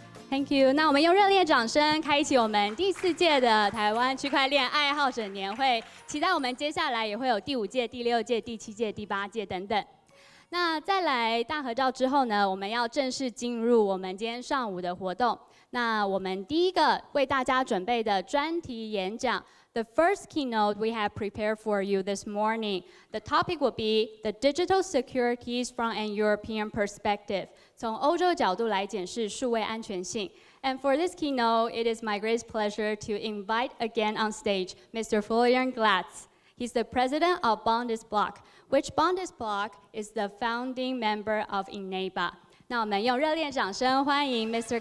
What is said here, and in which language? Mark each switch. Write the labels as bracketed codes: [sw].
[en] Thank you。 [zh] 那我们用热烈掌声开启我们第4届的台湾区块链爱好者年会，期待我们接下来也会有第5届、第6届、第7届、第8届等等。那再来大合照之后呢，我们要正式进入我们今天上午的活动。那我们第一个为大家准备的专题演讲 [en] ，The first keynote we have prepared for you this morning. The topic will be the digital securities from an European perspective. [zh] 从欧洲角度来检视数位安全性。 [en] And for this keynote, it is my great pleasure to invite again on stage Mr. Florian Glatz. He's the president of Bondisblock, which Bondisblock is the founding member of INEBA. [zh] 那我们用热烈掌声欢迎 Mr.